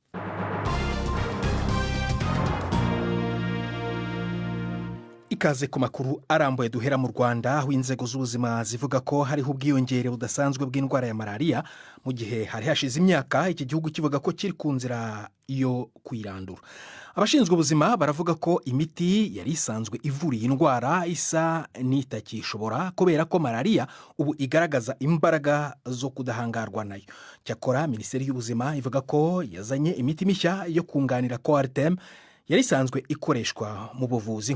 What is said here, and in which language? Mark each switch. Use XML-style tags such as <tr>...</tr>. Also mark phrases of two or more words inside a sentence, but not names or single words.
<rw>Ikaze ku makuru arambuye duhera mu Rwanda aho inzego z'ubuzima zivuga ko hariho ubwiyongere budasanzwe bw'indwara ya malaria mu gihe hari hashize imyaka iki gihugu kivuga ko kiri ku nzira yo kwirandura. Abashinzwe ubuzima baravuga ko imiti yari isanzwe ivura iyi ndwara isa n'itakishobora kubera ko malaria ubu igaragaza imbaraga zo kudahangarwa nayo. Cyakora Minisiteri y'Ubuzima ivuga ko yazanye imiti mishya yo kunganira Coartem yari isanzwe ikoreshwa mu buvuzi.</rw>